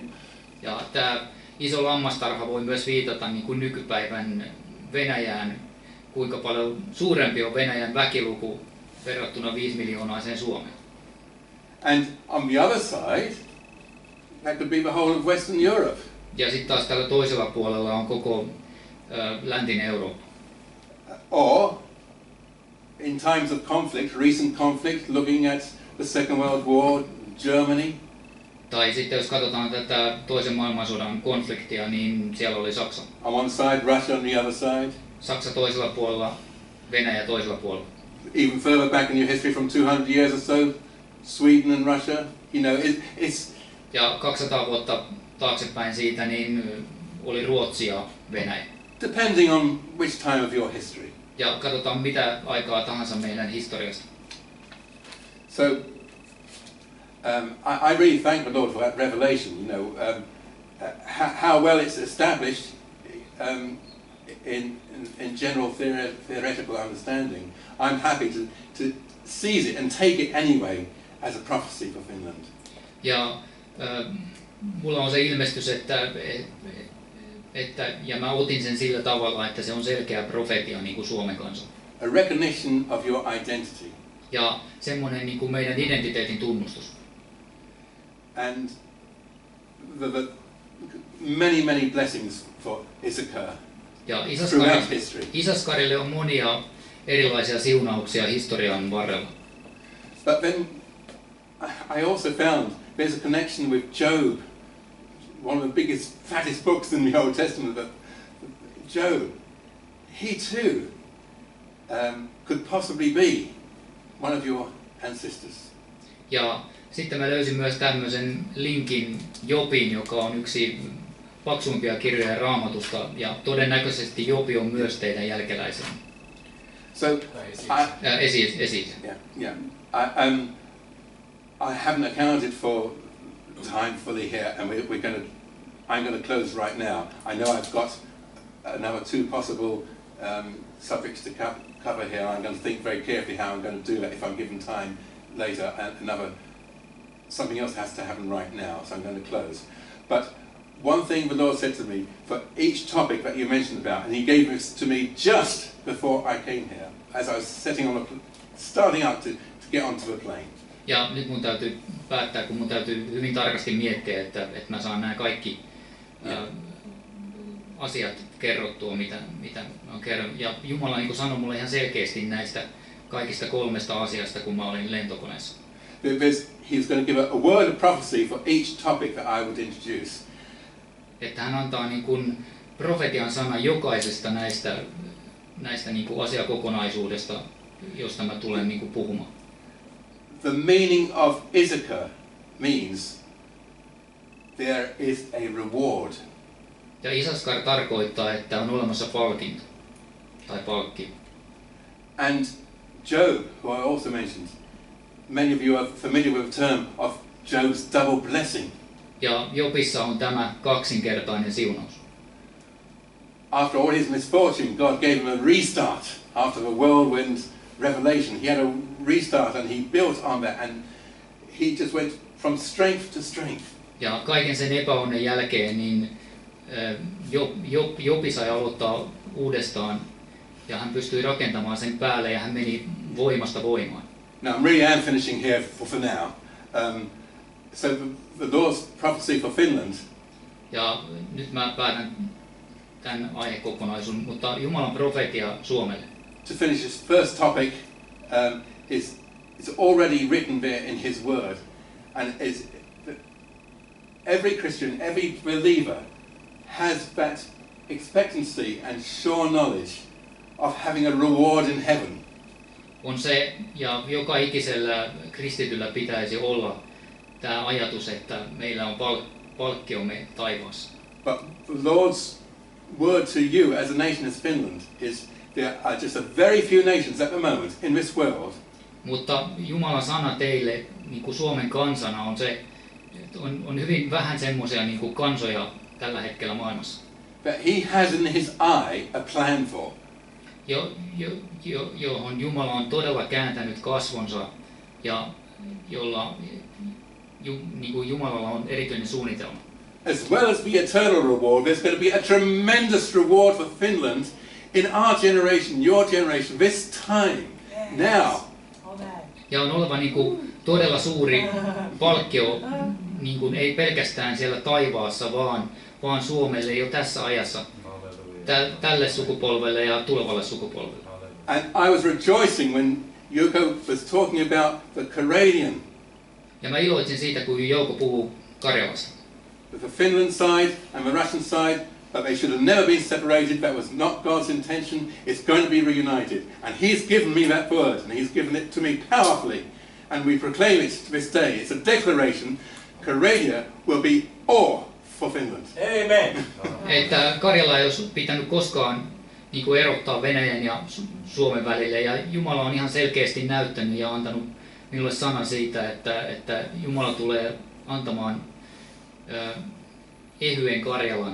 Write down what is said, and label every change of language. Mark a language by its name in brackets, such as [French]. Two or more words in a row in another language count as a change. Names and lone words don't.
[Finnish] Ja tämä iso lammastarha voi myös viitata niin kuin nykypäivän Venäjään, kuinka paljon suurempi on Venäjän väkiluku verrattuna 5 miljoonaiseen Suomeen. [English] And on the other side, that could be the whole of Western Europe. [Finnish] Ja sitten taas tällä toisella puolella on koko läntinen Eurooppa. [English] Or in times of conflict, recent conflict, looking at the Second World War, Germany. [Finnish] Tai sitten jos katsotaan tätä toisen maailmansodan konfliktia, niin siellä oli Saksa. [English] On one side, Russia on the other side. [Finnish] Saksa toisella puolella, Venäjä toisella puolella. [English] Even further back in your history, from 200 years or so, Sweden and Russia. You know, it's. [Finnish] Ja 200 vuotta taaksepäin siitä, niin oli Ruotsi ja Venäjä. [English] Depending on which time of your history. [Finnish] Ja katsotaan mitä aikaa tahansa meidän historiasta. [English] So, I really thank the Lord for that revelation. You know, how well it's established in general theoretical understanding. I'm happy to seize it and take it anyway as a prophecy for Finland. [Finnish] Ja mulla on se ilmestys, ja mä otin sen sillä tavalla, että se on selkeä profetia niin kuin Suomen kanssa. [English] A recognition of your identity. [Finnish] Ja semmoinen niin kuin meidän identiteetin tunnustus. [English] And the many blessings for Issachar. [Finnish] Ja Isaskarille on monia erilaisia siunauksia historian varrella. [English] But then I also found there's a connection with Job, one of the biggest, fattest books in the Old Testament. But Job, he too could possibly be one of your ancestors. [Finnish] Ja sitten mä löysin myös tämmöisen linkin Jobiin, joka on yksi paksuimpia kirjoja Raamatusta, ja todennäköisesti Jobi on myös teidän jälkeläisenne. [English] So, [Finnish] Esi. [English] yeah. I haven't accounted for time fully here, and I'm going to close right now. I know I've got another 2 possible subjects to cover here. I'm going to think very carefully how I'm going to do that if I'm given time later, and something else has to happen right now, so I'm going to close. But one thing the Lord said to me for each topic that you mentioned about, and He gave this to me just before I came here, as I was starting out to get onto the plane. [Finnish] Ja nyt mun täytyy päättää, kun mun täytyy hyvin tarkasti miettiä, että mä saan nämä kaikki asiat kerrottua, mitä mä kerron. Ja Jumala niin kuin sanoi mulle ihan selkeästi näistä kaikista 3 asiasta, kun mä olin lentokoneessa. [English] He's going to give a word of prophecy for each topic that I would introduce. [Finnish] Että hän antaa niin kuin profetian sana jokaisesta näistä niin kuin asiakokonaisuudesta, josta mä tulen niin kuin puhumaan. [English] The meaning of Issachar means there is a reward. [Finnish] Ja Isaskar tarkoittaa, että on olemassa palkinto tai palkki. [English] And Job, who I also mentioned, many of you are familiar with the term of Job's double blessing. [Finnish] Ja Jobissa on tämä kaksinkertainen siunaus. [English] After all his misfortune, God gave him a restart after the whirlwind revelation. He had a restart and he built on that, and he just went from strength to strength. [Finnish] Ja kaiken sen epäonnen jälkeen niin Jobi sai aloittaa uudestaan ja hän pystyi rakentamaan sen päälle ja hän meni voimasta voimaan. [English] Now I really am finishing here for now. So the Lord's prophecy for Finland. [Finnish] Ja nyt mä päätän tämän aihekokonaisuuden, mutta Jumalan profetia Suomelle. [English] To finish this first topic, it's already written there in His Word, and every Christian, every believer has that expectancy and sure knowledge of having a reward in heaven. [Finnish] On se, ja joka ikisellä kristityllä pitäisi olla tämä ajatus, että meillä on palkkiomme taivaassa. [English] But the Lord's word to you as a nation as Finland is there are just a very few nations at the moment in this world. [Finnish] Mutta Jumalan sana teille niin kuin Suomen kansana on se, että on hyvin vähän semmoisia niin kuin kansoja tällä hetkellä maailmassa. [English] That He has in His eye a plan for. [Finnish] Johon Jumala on todella kääntänyt kasvonsa ja jolla niin kuin Jumalalla on erityinen suunnitelma. [English] As well as the eternal reward, there's going to be a tremendous reward for Finland in our generation, your generation, this time, now. [Finnish] Ja on oleva niin kuin todella suuri palkkio, niin kuin ei pelkästään siellä taivaassa, vaan Suomelle jo tässä ajassa, tälle sukupolvelle ja tulevalle sukupolvelle. [English] And I was rejoicing when Jouko was talking about the Karelian. [Finnish] Ja mä iloitsin siitä, kun Jouko puhuu Karjalasta. [English] The Finland side and the Russian side, but they should have never been separated. That was not God's intention. It's going to be reunited. And He's given me that word, and He's given it to me powerfully. And we proclaim it to this day. It's a declaration. Karelia will be all for Finland. Amen. [Finnish] Että Karjala ei olisi pitänyt koskaan niin kuin erottaa Venäjän ja Suomen välille. Ja Jumala on ihan selkeästi näyttänyt ja antanut minulle sanan siitä, että Jumala tulee antamaan ehyen Karjalan.